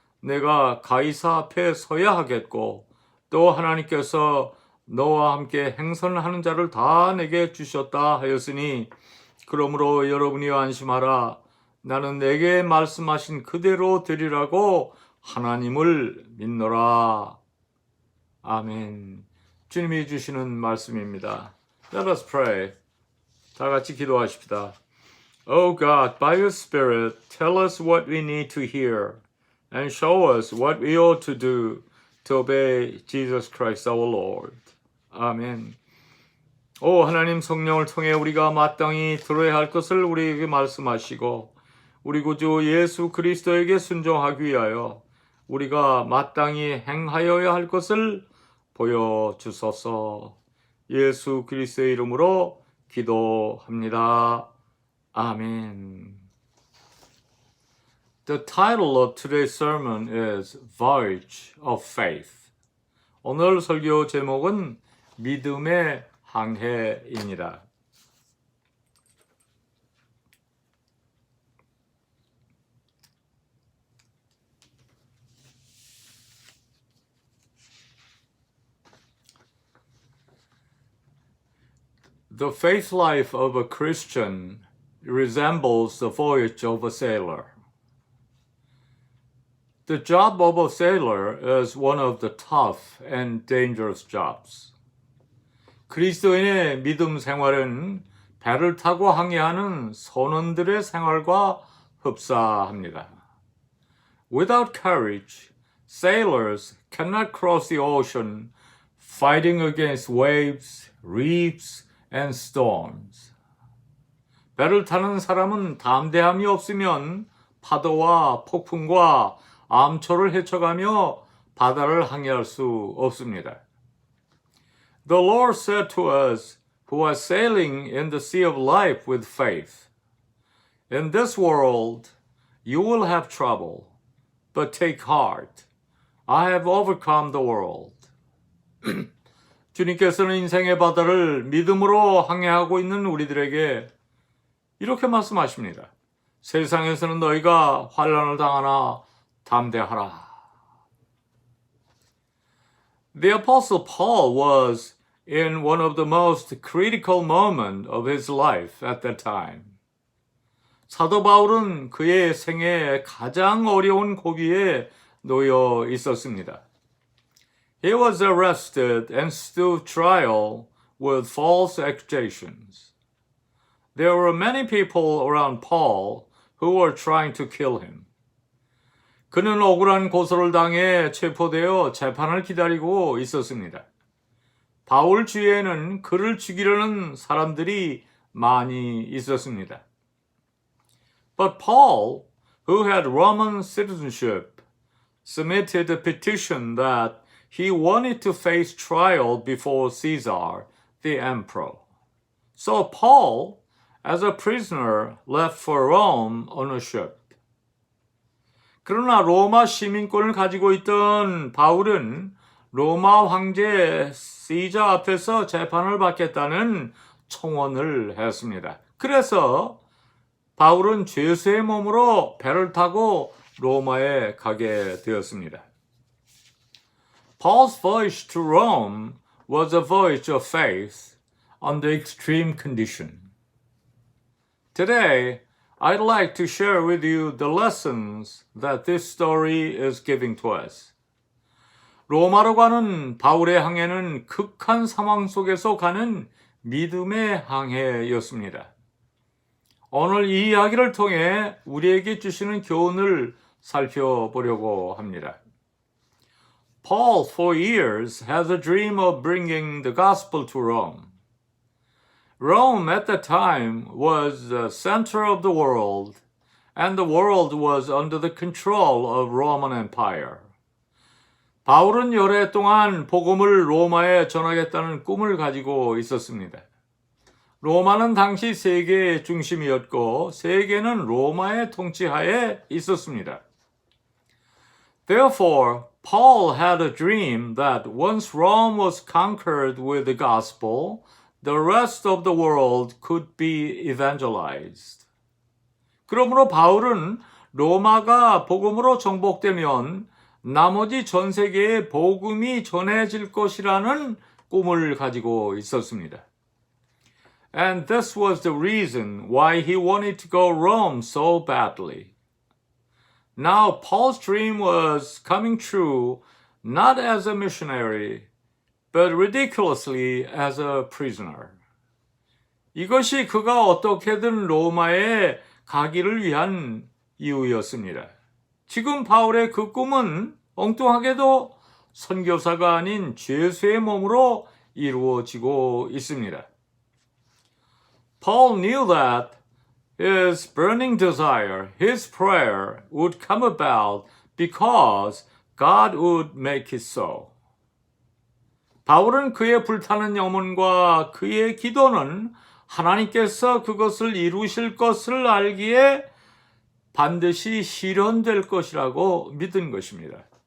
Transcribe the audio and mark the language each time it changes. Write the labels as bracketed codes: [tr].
[ko] 내가 가이사 앞에 서야 하겠고 또 하나님께서 너와 함께 행선하는 자를 다 내게 주셨다 하였으니, 그러므로 여러분이 안심하라. 나는 내게 말씀하신 그대로 되리라고 하나님을 믿노라. 아멘. 주님이 주시는 말씀입니다. [en] Let us pray. [ko] 다 같이 기도하십시다. [en] Oh God, by your Spirit, tell us what we need to hear and show us what we ought to do to obey Jesus Christ our Lord. [ko] 아멘. 오 하나님, 성령을 통해 우리가 마땅히 들어야 할 것을 우리에게 말씀하시고 우리 구주 예수 그리스도에게 순종하기 위하여 우리가 마땅히 행하여야 할 것을 보여주소서. 예수 그리스도의 이름으로 기도합니다. 아멘. [en] The title of today's sermon is Voyage of Faith. [ko] 오늘 설교 제목은 믿음의 항해입니다. [en] The faith life of a Christian resembles the voyage of a sailor. The job of a sailor is one of the tough and dangerous jobs. [ko] 그리스도인의 믿음 생활은 배를 타고 항해하는 선원들의 생활과 흡사합니다. [en] Without courage, sailors cannot cross the ocean fighting against waves, reefs, and storms. [ko] 배를 타는 사람은 담대함이 없으면 파도와 폭풍과 암초를 헤쳐가며 바다를 항해할 수 없습니다. [en] The Lord said to us who are sailing in the sea of life with faith, In this world you will have trouble, but take heart. I have overcome the world. [ko] 주님께서는 인생의 바다를 믿음으로 항해하고 있는 우리들에게 이렇게 말씀하십니다. 세상에서는 너희가 환난을 당하나 담대하라. [en] The Apostle Paul was in one of the most critical moments of his life at that time. [ko] 사도 바울은 그의 생애에 가장 어려운 고비에 놓여 있었습니다. [en] He was arrested and stood trial with false accusations. There were many people around Paul who were trying to kill him. [ko] 그는 억울한 고소를 당해 체포되어 재판을 기다리고 있었습니다. 바울 주위에는 그를 죽이려는 사람들이 많이 있었습니다. [en] But Paul, who had Roman citizenship, submitted a petition that he wanted to face trial before Caesar, the emperor. So Paul, as a prisoner, left for Rome on a ship. [ko] 그러나 로마 시민권을 가지고 있던 바울은 로마 황제 시자 앞에서 재판을 받겠다는 청원을 했습니다. 그래서 바울은 죄수의 몸으로 배를 타고 로마에 가게 되었습니다. [en] Paul's voyage to Rome was a voyage of faith under extreme condition. Today, I'd like to share with you the lessons that this story is giving to us. [ko] 로마로 가는 바울의 항해는 극한 상황 속에서 가는 믿음의 항해였습니다. 오늘 이 이야기를 통해 우리에게 주시는 교훈을 살펴보려고 합니다. [en] Paul, for years, had a dream of bringing the gospel to Rome. Rome at that time was the center of the world, and the world was under the control of Roman Empire. [ko] 바울은 여러 동안 복음을 로마에 전하겠다는 꿈을 가지고 있었습니다. 로마는 당시 세계의 중심이었고 세계는 로마의 통치하에 있었습니다. [en] Therefore, Paul had a dream that once Rome was conquered with the gospel, the rest of the world could be evangelized. [ko] 그러므로 바울은 로마가 복음으로 정복되면 나머지 전 세계에 복음이 전해질 것이라는 꿈을 가지고 있었습니다. [en] And this was the reason why he wanted to go Rome so badly. Now Paul's dream was coming true not as a missionary, but ridiculously as a prisoner. [ko] 이것이 그가 어떻게든 로마에 가기를 위한 이유였습니다. 지금 바울의 그 꿈은 엉뚱하게도 선교사가 아닌 죄수의 몸으로 이루어지고 있습니다. [en] Paul knew that his burning desire, his prayer, would come about because God would make it so. [ko] 바울은 그의 불타는 영혼과 그의 기도는 하나님께서 그것을 이루실 것을 알기에 반드시 실현될 것이라고 믿은 것입니다.